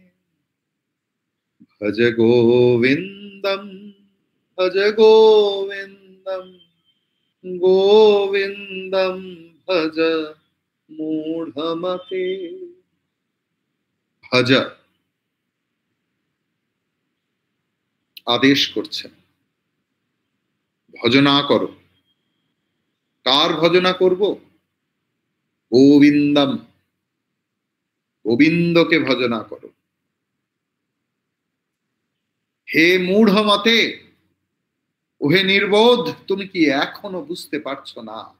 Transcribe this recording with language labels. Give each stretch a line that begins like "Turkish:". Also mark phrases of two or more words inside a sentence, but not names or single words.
Sanskrit: भज गोविंदम भज गोविंदम गोविंदम भज मूढ़मते।
Bangla: भज आदेश করছেন, ভজনা করো। কার ভজনা করব? গোবিন্দম, গোবিন্দকে ভজনা করো। হে মূঢ়মতে, ওহে নির্বোধ, তুমি কি এখনো বুঝতে পারছো না?